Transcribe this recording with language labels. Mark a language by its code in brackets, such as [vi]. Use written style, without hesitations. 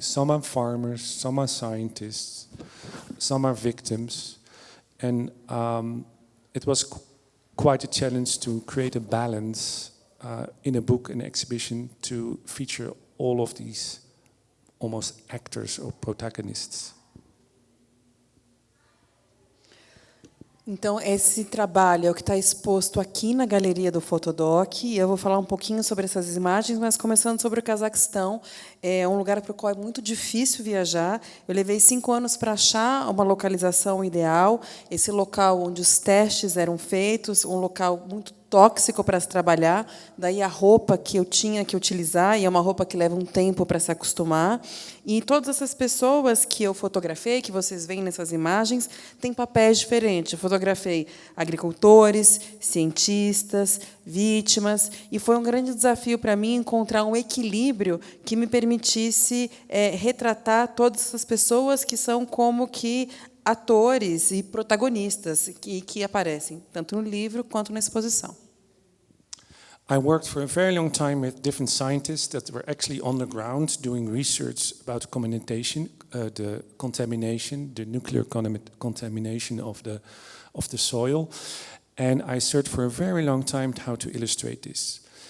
[en] Some are farmers, some are scientists, some are victims. And it was quite a challenge to create a balance in a book, an exhibition, to feature all of these almost actors or protagonists. [pt] Então, esse trabalho é o que está exposto aqui na galeria do Fotodoc. Eu vou falar um pouquinho sobre essas imagens, mas começando sobre o Cazaquistão. É um lugar para o qual é muito difícil viajar. Eu levei 5 anos para achar uma localização ideal, esse local onde os testes eram feitos, um local muito tóxico para se trabalhar, daí a roupa que eu tinha que utilizar, e é uma roupa que leva um tempo para se acostumar. E todas essas pessoas que eu fotografei, que vocês veem nessas imagens, têm papéis diferentes. Eu fotografei agricultores, cientistas, vítimas, e foi um grande desafio para mim encontrar um equilíbrio que me permitisse retratar todas essas pessoas que são como que atores e protagonistas que aparecem, tanto no livro quanto na exposição. [en] I worked for a very long time with different scientists that were actually on the ground doing research about contamination, the contamination, the nuclear contamination of the soil. And I searched for a very long time how to illustrate this.